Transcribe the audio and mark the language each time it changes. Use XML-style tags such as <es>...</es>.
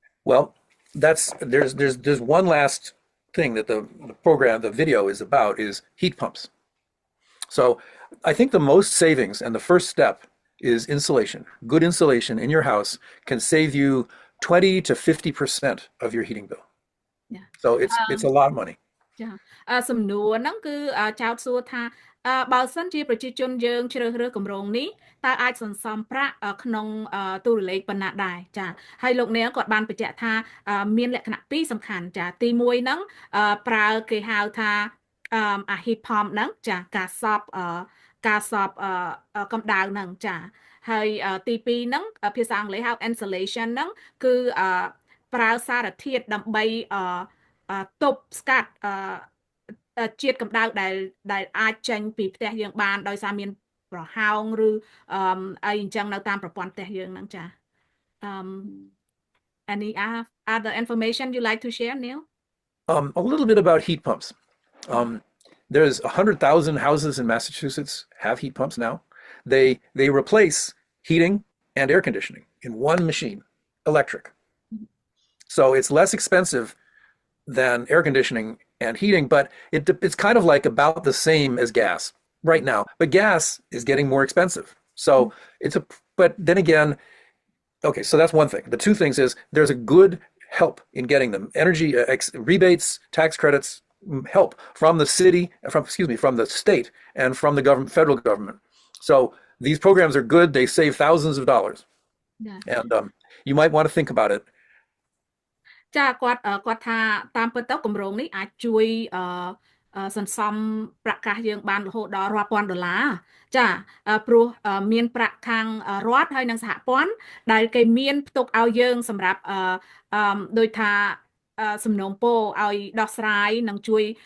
<en>Well, there's one last thing that the program, the video is about is heat pumps. So I think the most savings and the first step is insulation. Good insulation in your house can save you 20 to 50% of your heating bill. Yeah. So it's a lot of money. Yeah.</en> <km>សំណួរហ្នឹងគឺចោទសួរថាបើសិនជាប្រជាជនយើងជ្រើសរើសគម្រោងនេះតើអាចសន្សំប្រាក់ក្នុងទូរលេខប៉ុណ្ណាដែរចាហើយលោកនាងគាត់បានបញ្ជាក់ថាមានលក្ខណៈពីរសំខាន់ចាទី1ហ្នឹងប្រើគេហៅថាheat pump ហ្នឹងចាការសប់កម្ដៅហ្នឹងចាហើយទី2ហ្នឹងភាសាអង់គ្លេសហៅ insulation ហ្នឹងគឺប្រើសារធាតុដើម្បីទប់ស្កាត់ ជាតិកម្ដៅដែលអាចចេញពីផ្ទះយើងបានដោយសារមានប្រហោងឬអីអញ្ចឹងនៅតាមប្រព័ន្ធផ្ទះយើងហ្នឹងចា</km> <en>any other information you like to share, Neil? A little bit about heat pumps. There's 100,000 houses in Massachusetts have heat pumps now. They replace heating and air conditioning in one machine, electric. So it's less expensive than air conditioning and heating, but it's kind of like about the same as gas right now. But gas is getting more expensive. So but then again, okay, so that's one thing. The two things is there's a good help in getting them. Energy rebates, tax credits, help from the city, from the state and from the federal government. So these programs are good. They save thousands of dollars. Yeah. And you might want to think about it.</en> <km>ចាគាត់ថាតាមពិតទៅគម្រោងនេះអាចជួយសន្សំប្រាក់កាសយើងបានរហូតដល់រាប់ពាន់ដុល្លារចាព្រោះមានប្រាក់ខាងរដ្ឋហើយនិងសហព័ន្ធដែលគេមានផ្ទុកឲ្យយើងសម្រាប់ដោយថាសំណូមពរឲ្យដោះស្រាយនិងជួយ</km>